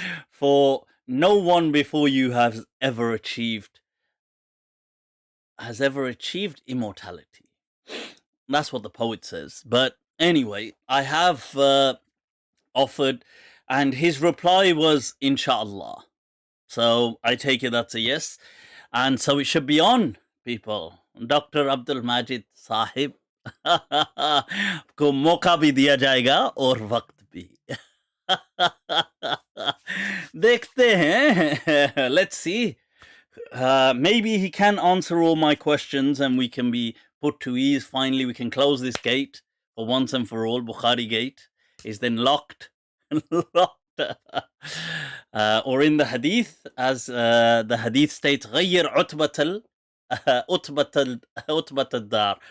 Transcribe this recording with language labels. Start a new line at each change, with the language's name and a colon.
English: For no one before you has ever achieved immortality. That's what the poet says. But anyway, I have offered, and his reply was inshallah. So I take it that's a yes. And so it should be on, people. Dr.
Hindi: Abdul Majid Sahib को मौका भी दिया जाएगा और वक्त भी. देखते हैं.
English: Let's see. Maybe he can answer all my questions and we can be put to ease. Finally, we can close this gate for once and for all. Bukhari Gate is then locked. Or in the Hadith, as the Hadith states,
Arabic: غير عتبة الدار.